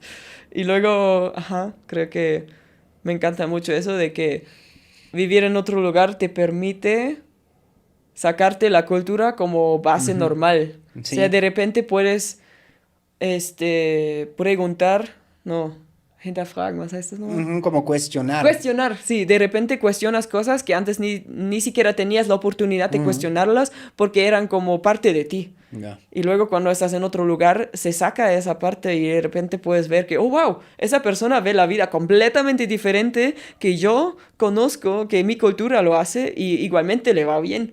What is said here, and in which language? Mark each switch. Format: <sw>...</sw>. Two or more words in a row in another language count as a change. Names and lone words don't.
<es>Y luego, creo que me encanta mucho eso de que vivir en otro lugar te permite sacarte la cultura como base Ujú. normal. O sea, Sí. de repente puedes preguntar, no,</es> <de>hinterfragen, ¿was heißt das nochmal?</de> <es>Ujú, como cuestionar. Cuestionar, sí, de repente cuestionas cosas que antes ni siquiera tenías la oportunidad de Ujú. cuestionarlas porque eran como parte de ti. Ya. Y luego cuando estás en otro lugar, se saca esa parte y de repente puedes ver que, oh, wow, esa persona ve la vida completamente diferente que yo conozco, que mi cultura lo hace y igualmente le va bien.</es>